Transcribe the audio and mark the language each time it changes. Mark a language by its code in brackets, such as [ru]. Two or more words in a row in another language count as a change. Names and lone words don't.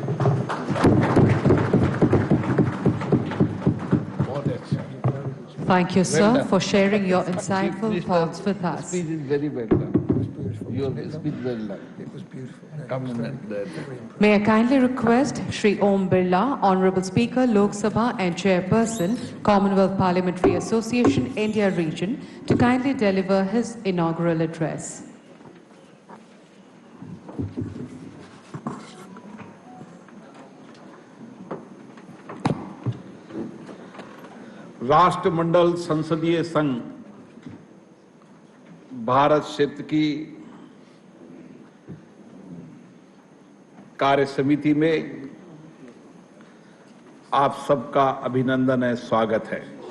[en] Thank you, sir, for sharing your insightful thoughts with us. Speech is very well done. Your speech well done. It was beautiful. May I kindly request Shri Om Birla, Honourable Speaker, Lok Sabha and Chairperson, Commonwealth Parliamentary Association, India Region, to kindly deliver his inaugural address. [hi] राष्ट्रमंडल संसदीय संघ भारत क्षेत्र की कार्य समिति में आप सबका अभिनंदन है, स्वागत है।